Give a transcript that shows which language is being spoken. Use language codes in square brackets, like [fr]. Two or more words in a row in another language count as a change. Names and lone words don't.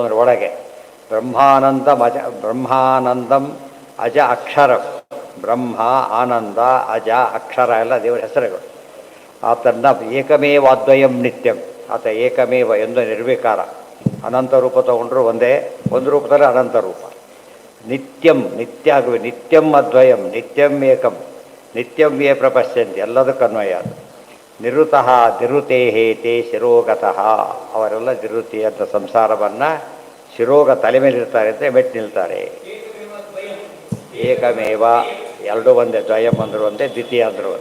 [kn] ಎಲ್ಲಿ ನೋಡೋದು ಅಂದರೆ ಒಳಗೆ. [sa] ಬ್ರಹ್ಮಾನಂದಂ ಅಜ ಅಕ್ಷರ [kn] ಬ್ರಹ್ಮ ಆನಂದ ಅಜ ಅಕ್ಷರ ಎಲ್ಲ ದೇವರ ಹೆಸರುಗಳು. ಆತನ್ನ [sa] ಏಕಮೇವಾದ್ವಯಂ ನಿತ್ಯಂ, [kn] ಆತ ಏಕಮೇವ ಎಂದು ನಿರ್ವಿಕಾರ. ಅನಂತ ರೂಪ ತಗೊಂಡ್ರು ಒಂದೇ, ಒಂದು ರೂಪದಲ್ಲಿ ಅನಂತ ರೂಪ. [sa] ನಿತ್ಯಂ [kn] ನಿತ್ಯ ಆಗುವೆ, [sa] ನಿತ್ಯಂ ಅದ್ವಯಂ ನಿತ್ಯಂ ಏಕಂ ನಿತ್ಯಂ ಯೇ ಪ್ರಪಶ್ಯಂತಿ, [kn] ಎಲ್ಲದಕ್ಕೂ ಅನ್ವಯ ಅದು. [sa] ನಿರುತಃ ನಿರುತೇ ಹೇತೆ ಶಿರೋಗತಃ, [kn] ಅವರೆಲ್ಲ ನಿವೃತ್ತಿ ಅಂತ ಸಂಸಾರವನ್ನು ಶಿರೋಗ ತಲೆ ಮೇಲಿರ್ತಾರೆ ಅಂತ ಮೆಟ್ಟು ನಿಲ್ತಾರೆ. ಏಕಮೇವ, ಎರಡೂ ಒಂದೇ, ದ್ವಯಂ ಅಂದರು ಒಂದೇ, ದ್ವಿತೀಯ ಅಂದರು ಒಂದೇ.